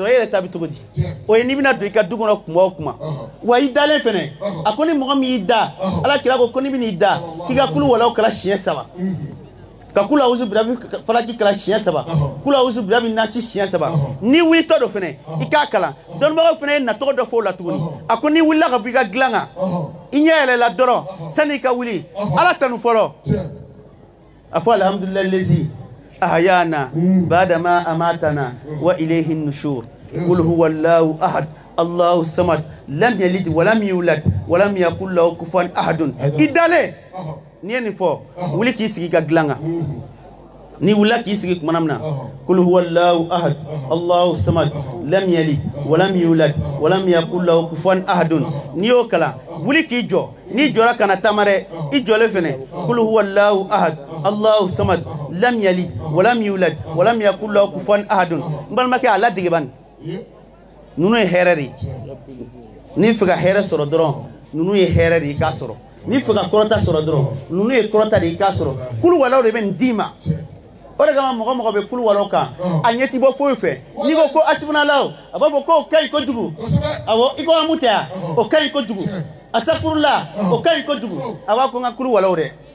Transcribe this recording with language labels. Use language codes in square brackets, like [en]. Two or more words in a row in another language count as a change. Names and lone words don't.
[bm] sɔrɔ e yɛrɛ ta bɛ cogo di o ye n'i bɛna don i ka du kɔnɔ kuma o kuma wa i dalen fɛnɛ a ko ni mɔgɔ min y'i da ala kira ko n'i bɛn'i da k'i ka kulu walaw kala siɲɛ 3 ka [ar] قل أعوذ برب الفلق [bm] kala siɲɛ 3 [ar] قل أعوذ برب الناس [bm] siɲɛ 3 ni wulitɔ dɔ fɛnɛ i k'a kalan dɔnnibagaw fɛnɛ ye natɔgɔ dɔ fɔ o la tuguni a ko n'i wulila ka bɔ i ka dilan kan i ɲɛ yɛlɛla dɔrɔn sani i ka wuli ala tanu fɔlɔ a fɔ [ar] الحمد لله الذي أحيانا بعد ما أماتنا وإليه النشور قل هو الله أحد الله الصمد لم يلد ولم يولد ولم يكن له كفوا أحد [bm] idale ni ye nin fɔ wuli k'i sigi ka dilan kan ni wulila k'i sigi kumana min na [ar] قل هو الله أحد الله الصمد لم يلد ولم يولد ولم يكن له كفوا أحد [bm] n'i y'o kalan wuli k'i jɔ n'i jɔra kana taama dɛ i jɔlen fɛnɛ [ar] قل هو الله أحد الله الصمد لم يلد ولم يولد ولم يكن له كفوا أحد [bm] n balimakɛ a ladege bani ninnu ye hɛrɛ de ye n'i fɛ ka hɛrɛ sɔrɔ dɔrɔn ninnu ye hɛrɛ de ye i k'a sɔrɔ n'i fɛ ka kɔrɔta sɔrɔ dɔrɔn ninnu ye kɔrɔta de ye i k'a sɔrɔ kulu walaw de bɛ nin d'i ma o de kama mɔgɔ mɔgɔ bɛ kulu walaw kan a ɲɛ ti bɔ foyi fɛ n'i ko ko asibunalaw a b'a fɔ ko o ka ɲi kojugu awɔ i ko an b'u tɛ yan o ka ɲi kojugu asafurula o ka ɲi kojugu a b'a ko n ka kulu walaw dɛ